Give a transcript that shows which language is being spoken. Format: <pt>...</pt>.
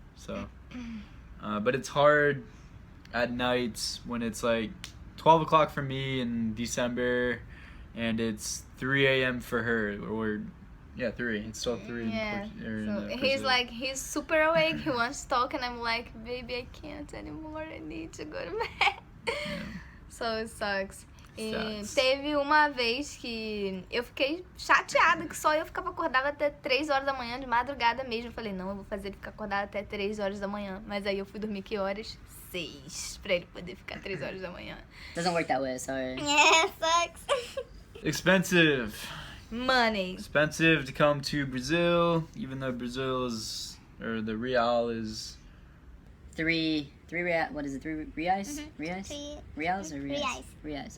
<en>So, but it's hard at nights when it's like 12 o'clock for me in December, and it's 3 a.m. for her, or 3. It's still 3. Yeah. So he's super awake. He wants to talk, and I'm like, baby, I can't anymore. I need to go to bed. Yeah. So it sucks.</en> <pt>E teve uma vez que eu fiquei chateada que só eu ficava acordada até 3 horas da manhã, de madrugada mesmo. Eu falei, não, eu vou fazer ele ficar acordado até 3 horas da manhã. Mas aí eu fui dormir que horas? 6, pra ele poder ficar 3 horas da manhã.</pt> <en>Doesn't work that way, sorry. Yeah, sucks. Expensive. Money. Expensive to come to Brazil, even though the real is... Three real, what is it, 3 reais? Mm-hmm. Reais? Reals or reais? Reais. It's</en>